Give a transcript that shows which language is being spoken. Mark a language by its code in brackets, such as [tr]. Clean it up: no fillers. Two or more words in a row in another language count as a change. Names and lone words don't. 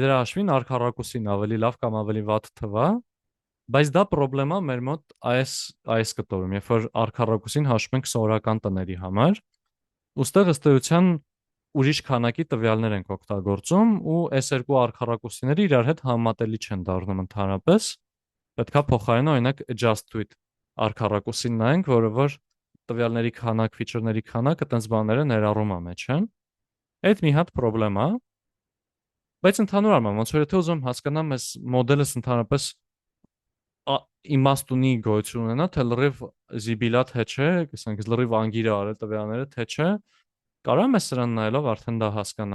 [hy] դրա հաշվին արքառակուսին ավելի լավ կամ ավելի վատ թվա, բայց դա խնդրեմա մեր մոտ այս կտորում, երբ որ արքառակուսին հաշվում ենք սովորական տների համար, ուստեղ ըստ էության ուրիշ քանակի տվյալներ ենք օգտագործում ու այս երկու արքառակուսիները իրար հետ համատելի չեն դառնում ընդհանրապես։ Պետքա փոխարենը օրինակ [en] adjust to it [hy] արքառակուսին նայենք, որը որ տվյալների քանակ, feature-ների քանակը տենց բաները ներառում է մեջ, հա։ Այդ մի հատ խնդրեմ է։ Բայց ընդհանուր առմամբ, ոնց որ եթե ուզում հասկանամ այս մոդելս ընդհանրապես իմաստ ունի գոյություն ունենա, թե լրիվ զիբիլա թե չէ, ասենք լրիվ անգիր է արել տվյալները թե չէ, կարամ ես սրան նայելով արդեն դա հասկանամ։